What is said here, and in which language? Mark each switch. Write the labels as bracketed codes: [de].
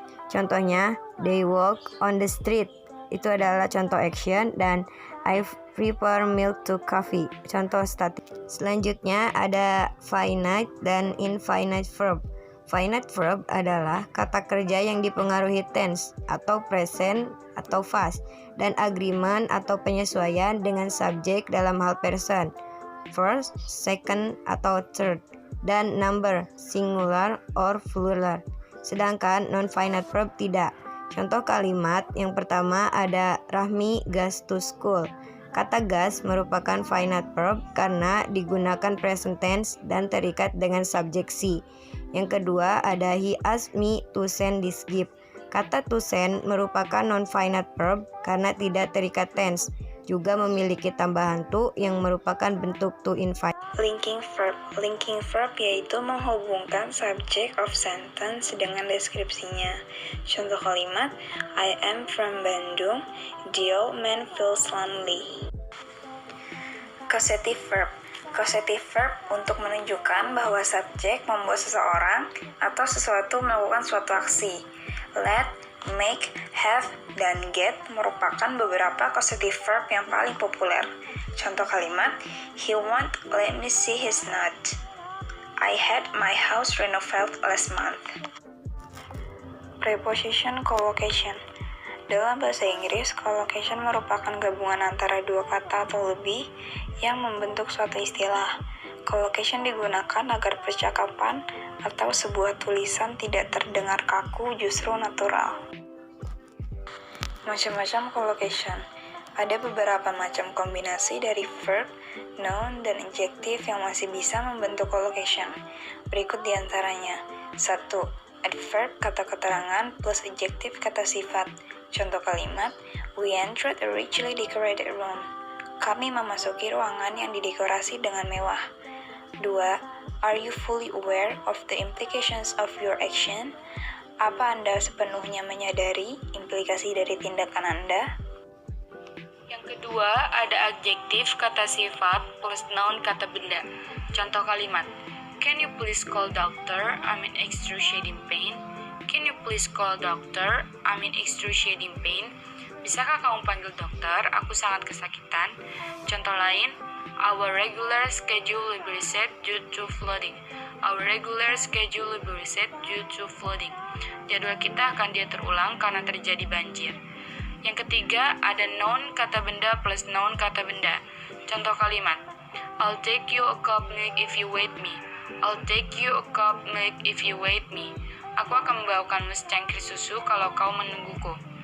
[en] Contohnya, they walk on the street. [id] Itu adalah contoh action, dan [en] I prepare milk to coffee. [id] Contoh static. Selanjutnya ada finite dan infinite verb. Finite verb adalah kata kerja yang dipengaruhi tense atau present atau past dan agreement atau penyesuaian dengan subjek dalam hal person, first, second, atau third, dan number, [en] singular or plural. [id] Sedangkan non-finite verb tidak. Contoh kalimat yang pertama ada [en] Rahmi goes to school. [id] Kata goes merupakan finite verb karena digunakan present tense dan terikat dengan subjek si. Yang kedua ada [en] he asked me to send this gift. [id] Kata to send merupakan non-finite verb karena tidak terikat tense. Juga memiliki tambahan to yang merupakan bentuk to infinite. [en] Linking verb. [id] Linking verb yaitu menghubungkan subject of sentence dengan deskripsinya. Contoh kalimat, [en] I am from Bandung. The old man feels lonely. Causative verb. [id] Causative verb untuk menunjukkan bahwa subjek membuat seseorang atau sesuatu melakukan suatu aksi. Let, make, have, dan get merupakan beberapa causative verb yang paling populer. Contoh kalimat, he won't let me see his note. I had my house renovated last month. Preposition collocation. Dalam bahasa Inggris, collocation merupakan gabungan antara dua kata atau lebih yang membentuk suatu istilah. Collocation digunakan agar percakapan atau sebuah tulisan tidak terdengar kaku, justru natural. Macam-macam collocation. Ada beberapa macam kombinasi dari verb, noun, dan adjective yang masih bisa membentuk collocation. Berikut diantaranya. 1. Adverb kata keterangan plus adjective kata sifat. Contoh kalimat, [en] we entered a richly decorated room. [id] Kami memasuki ruangan yang didekorasi dengan mewah. 2. [en] Are you fully aware of the implications of your action? [id] Apa Anda sepenuhnya menyadari implikasi dari tindakan Anda? Yang kedua, ada adjektif kata sifat plus noun kata benda. Contoh kalimat. [en] Can you please call doctor? I'm in excruciating pain. Can you please call doctor? I'm in excruciating pain. [id] Bisakah kamu panggil dokter? Aku sangat kesakitan. Contoh lain, [en] our regular schedule will be reset due to flooding. Our regular schedule will be reset due to flooding. [id] Jadwal kita akan diatur ulang karena terjadi banjir. Yang ketiga, ada noun kata benda plus noun kata benda. Contoh kalimat, [en] I'll take you a cup milk if you wait me. I'll take you a cup milk if you wait me. [id] Aku akan membawakanmu secangkir susu kalau kau menungguku.